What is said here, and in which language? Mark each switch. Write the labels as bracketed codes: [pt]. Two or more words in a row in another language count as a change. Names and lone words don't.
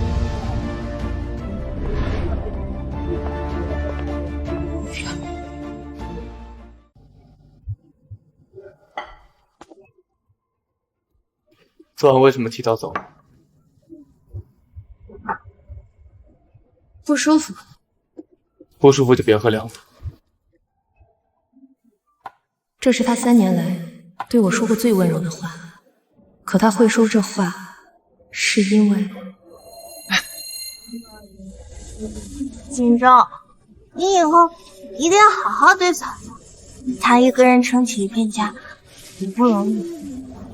[zh] 昨晚為什麼提早走？不舒服。不舒服就別喝涼了。這是他3年來對我說過最溫柔的話，可他會說這話。是因為錦州，你以後一定要好好對嫂子，她一個人撐起一片家，也不容易。